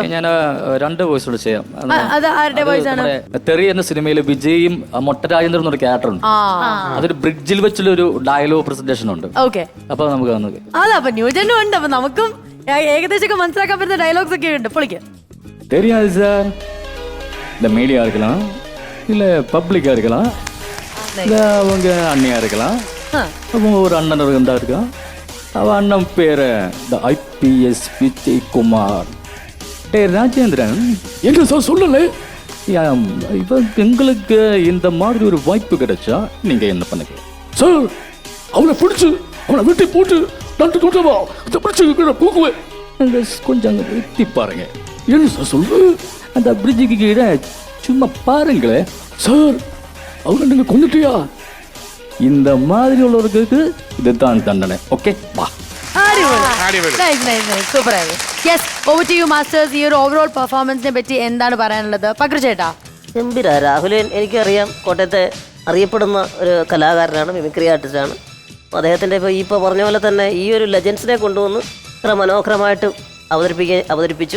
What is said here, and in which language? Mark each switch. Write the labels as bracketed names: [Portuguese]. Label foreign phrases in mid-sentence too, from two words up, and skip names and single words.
[Malayalam] ഞാൻ 2 വോയിസ് കൂടെ ചെയ്യാം. അത് ആരുടെ വോയിസ് ആണ്? തെറി എന്ന സിനിമയിൽ വിജയും മൊട്ട രാജേന്ദ്രൻ എന്നൊരു ക്യാരക്ടർ ഉണ്ട്. അതൊരു ബ്രിഡ്ജിൽ വെച്ചുള്ള ഒരു [English] dialogue presentation [Malayalam] ഉണ്ട്. ഓക്കെ, അപ്പൊ നമുക്ക് വന്നത് അതാ അപ്പൊ ന്യൂജനും ഉണ്ട്. അപ്പൊ നമുക്കും ഏകദേശം മനസ്സിലാക്കാൻ പറ്റുന്ന ഡയലോഗ്സ് ഒക്കെ ഉണ്ട്. പൊളിക്കാം. [Tamil] தெரியாது சார், இந்த மீடியா இருக்கலாம், இல்ல பப்ளிக்கா இருக்கலாம், இல்ல அவங்க அண்ணியா இருக்கலாம். அப்போ ஒரு அண்ணன் இருந்தா இருக்கான். அவன் அண்ணன் பேரு IPS விஜயகுமார். டே ராஜேந்திரன், என்ன சார் சொல்லல, இவன் எங்களுக்கு இந்த மாதிரி ஒரு வாய்ப்பு கிடைச்சா நீங்க என்ன பண்ணுங்க சார்? அவனை பிடிச்சு அவனை வெட்டி போட்டு நட்டு கொண்டவா அதை பிடிச்சு போக்குவேன். கொஞ்சம் அங்கே எத்தி பாருங்க. என்ன சார் சொல்லு? அந்த பிரிட்ஜுக்கு கீழே சும்மா பாருங்களேன் சார். அவனை நீங்க கொண்டுட்டியா? இந்த மாதிரி உள்ளவர்களுக்கு இதுதான் தண்டனை. [Malayalam] ഓക്കെ, വാ. സൂപ്പർ ആയിരുന്നു. [English] Yes, over to you masters. [Malayalam] ഈ ഒരു ഓവറോൾ പെർഫോമൻസിനെ പറ്റി എന്താണ് പറയാനുള്ളത്? പക്രു ചേട്ടാ. ഗംഭീര. രാഹുലൻ എനിക്കറിയാം, കോട്ടയത്തെ അറിയപ്പെടുന്ന ഒരു കലാകാരനാണ്, മിമിക്രി ആർട്ടിസ്റ്റാണ്. അദ്ദേഹത്തിൻ്റെ ഇപ്പോൾ പറഞ്ഞ പോലെ തന്നെ ഈ ഒരു ലെജൻസിനെ കൊണ്ടുവന്ന് ഇത്ര മനോഹരമായിട്ട് അവതരിപ്പിച്ചു.